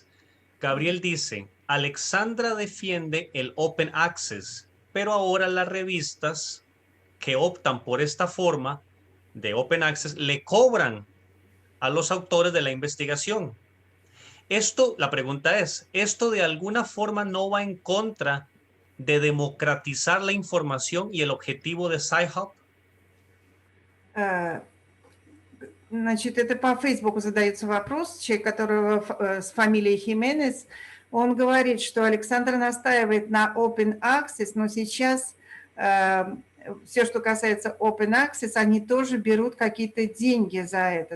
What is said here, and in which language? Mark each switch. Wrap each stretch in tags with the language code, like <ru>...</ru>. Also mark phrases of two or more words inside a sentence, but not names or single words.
<es>Gabriel dice, Alexandra defiende el</es> <en>Open Access,</en> <es>pero ahora las revistas que optan por esta forma de</es> <en>Open Access</en> <es>le cobran a los autores de la investigación. Esto, la pregunta es, ¿esto de alguna forma no va en contra de democratizar la información y el objetivo de Sci-Hub?</es> <ru>Значит, это по Фейсбуку задается вопрос, человек, который с фамилией Хименес, он говорит, что Александр настаивает на</ru> <en>Open Access,</en> <ru>но сейчас все, что касается</ru> <en>Open Access,</en> <ru>они тоже берут какие-то деньги за это.</ru>